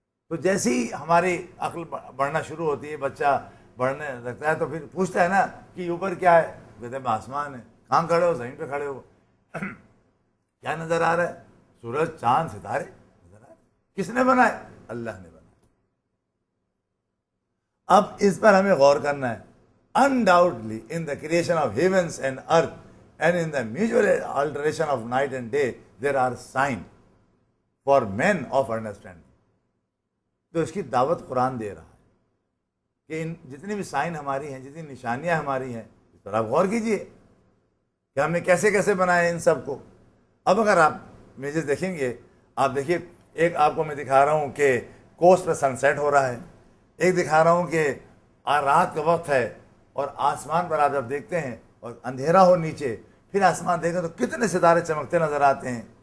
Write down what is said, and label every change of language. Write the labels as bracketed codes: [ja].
[ur] تو جیسے ہی ہماری عقل بڑھنا شروع ہوتی ہے، بچہ بڑھنے لگتا ہے تو پھر پوچھتا ہے نا کہ اوپر کیا ہے؟ کہتے ہیں آسمان ہے. کہاں کھڑے ہو؟ زمین پہ کھڑے ہو. کیا نظر آ رہا ہے؟ سورج، چاند، ستارے نظر آ رہے. کس نے بنائے؟ اللہ نے بنائے. اب اس پر ہمیں غور کرنا ہے. [en] Undoubtedly in the creation of heavens and earth and in the mutual alteration of night and day there are signs for men of understanding. [ur] تو اس کی دعوت قرآن دے رہا ہے کہ ان جتنی بھی سائن ہماری ہیں، جتنی نشانیاں ہماری ہیں، اس پر آپ غور کیجئے کہ ہم نے کیسے کیسے بنائے ان سب کو. اب اگر آپ میجز دیکھیں گے، آپ دیکھیے ایک آپ کو میں دکھا رہا ہوں کہ کوسٹ پہ سن سیٹ ہو رہا ہے، ایک دکھا رہا ہوں کہ رات کا وقت ہے اور آسمان پر آپ جب دیکھتے ہیں اور اندھیرا ہو نیچے، پھر آسمان دیکھیں تو کتنے ستارے چمکتے نظر آتے ہیں.